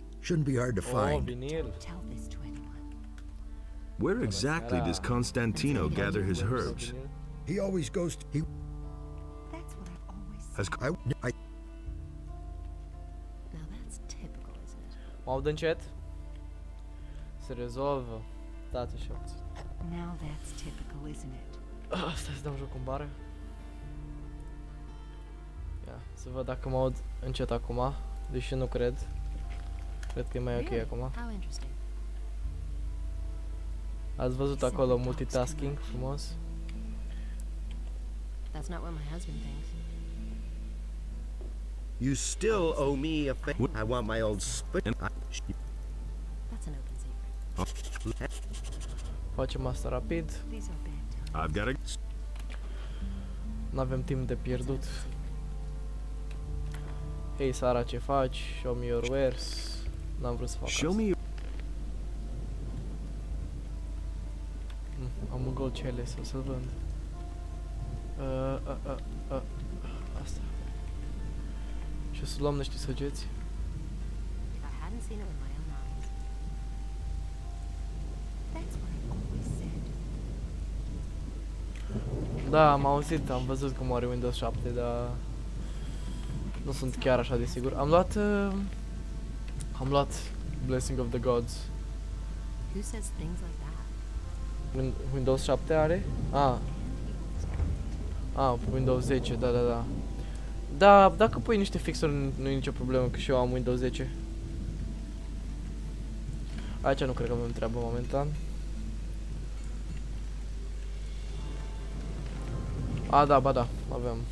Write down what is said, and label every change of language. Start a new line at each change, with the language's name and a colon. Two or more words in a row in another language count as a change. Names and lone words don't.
English: Shouldn't be hard to Oh, find. vinil. Tell this to anyone. Where exactly does Constantino gather his herbs? He always goes he That's what I've always said. Has I Now that's typical, isn't it?
Romanian: Mă aud încet. Se rezolvă. Stați așa puțin.
English: Now that's typical, isn't it?
Romanian: Stai să dau joc în bară. Ia, să văd dacă mă aud încet acum. Deși nu cred. Cred că e mai ok
English: Really?
Romanian: acum.
English: How interesting.
Romanian: Ați văzut acolo multitasking frumos?
English: That's not what my husband thinks. You still owe me a favor. I want my old spit. That's an open secret.
Romanian: Facem asta rapid.
English: These are bad times. I've got a
Romanian: N-avem timp de pierdut. Hei Sara, ce faci?
English: Show me your wares.
Romanian: N-am vrut să fac
English: show
Romanian: asta.
English: me.
Romanian: Am un
English: gold chalice,
Romanian: o să-l vând. Asta. Și o să luăm niște săgeți.
English: If I hadn't seen it with my own eyes. That's what I've always said.
Romanian: Da, am auzit, am văzut cum are Windows 7, dar nu sunt chiar așa de sigur. Am luat Blessing of the Gods.
English: Who says things like that?
Romanian: Windows 7 are? Windows 10, da. Da, dacă pui niște fixuri nu e nicio problemă, că și eu am Windows 10. Aici nu cred că avem treabă momentan. Da, ba da, avem.